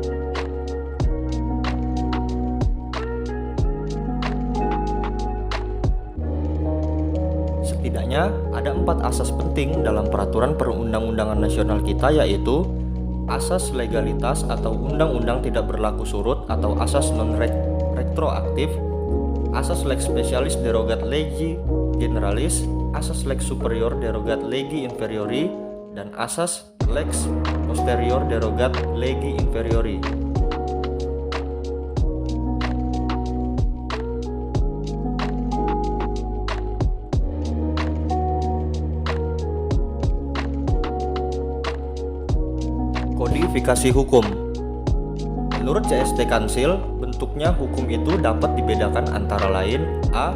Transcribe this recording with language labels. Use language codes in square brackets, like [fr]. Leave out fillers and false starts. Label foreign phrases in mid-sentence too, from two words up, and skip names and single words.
[id] Setidaknya ada 4 asas penting dalam peraturan perundang-undangan nasional kita, yaitu asas legalitas atau undang-undang tidak berlaku surut atau asas non-retroaktif, asas [la] lex specialis derogat legi generalis, [id] asas [la] lex superior derogat legi inferiori, [id] dan asas [la] lex posterior derogat legi inferiori. [id] Kodifikasi hukum. Menurut CST Kansil, bentuknya hukum itu dapat dibedakan antara lain: A.